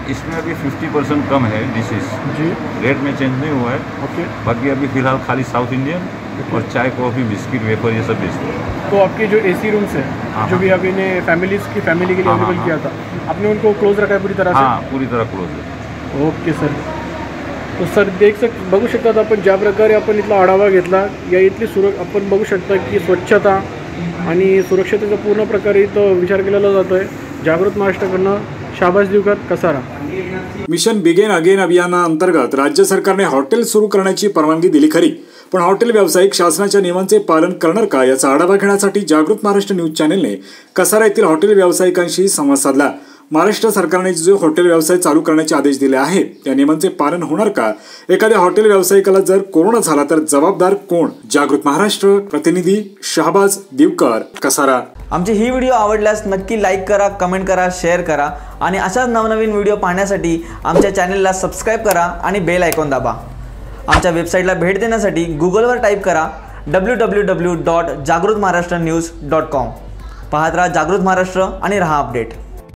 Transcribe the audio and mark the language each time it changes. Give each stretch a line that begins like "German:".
Hindi: इसमें अभी 50% कम है डिशेस जी, रेट में चेंज नहीं हुआ है। ओके। बाकी अभी फिलहाल खाली साउथ इंडियन और चाय, कॉफ़ी, बिस्किट, वेफर ये सब बेचते हैं। तो आपके जो AC रूम्स हैं जो भी अभी ने फैमिली के लिए अवेलेबल किया था, आपने उनको क्लोज रखा है पूरी तरह से? हाँ, पूरी तरह क्लोज है। Okay sir.
Marathi: तो सर बघू शकतात आपण ज्या प्रकारे आपण इथला आढावा घेतला, या इथली आपण बघू शकता की स्वच्छता आणि सुरक्षतेचा पूर्ण प्रकारे इथं विचार केलेला जातो आहे. जागृत महाराष्ट्राकडनं शाबास Divkar, Kasara. Mission began again अभियानाअंतर्गत राज्य सरकारने हॉटेल सुरू करण्याची परवानगी दिली खरी, पण हॉटेल व्यावसायिक शासनाच्या नियमांचे पालन करणार का याचा आढावा घेण्यासाठी जागृत महाराष्ट्र न्यूज चॅनलने कसारा येथील हॉटेल व्यावसायिकांशी संवाद साधला. महाराष्ट्र सरकारने जो हॉटेल व्यवसाय चालू करण्याचे आदेश दिले आहेत त्या नियमांचे पालन होणार का? एखाद्या हॉटेल व्यावसायिकाला जर कोरोना झाला तर जबाबदार कोण? जागृत महाराष्ट्र प्रतिनिधी शाहबाज दिवकर, कसारा. आमची ही व्हिडिओ आवडल्यास नक्की लाईक करा, कमेंट करा, शेअर करा आणि अशाच नवनवीन व्हिडिओ पाहण्यासाठी आमच्या चॅनलला सबस्क्राईब करा आणि बेल आयकॉन दाबा. आमच्या वेबसाईटला भेट देण्यासाठी गुगलवर टाईप करा www.jagrutmaharashtranews.com. पाहत राहा जागृत महाराष्ट्र आणि रहा अपडेट.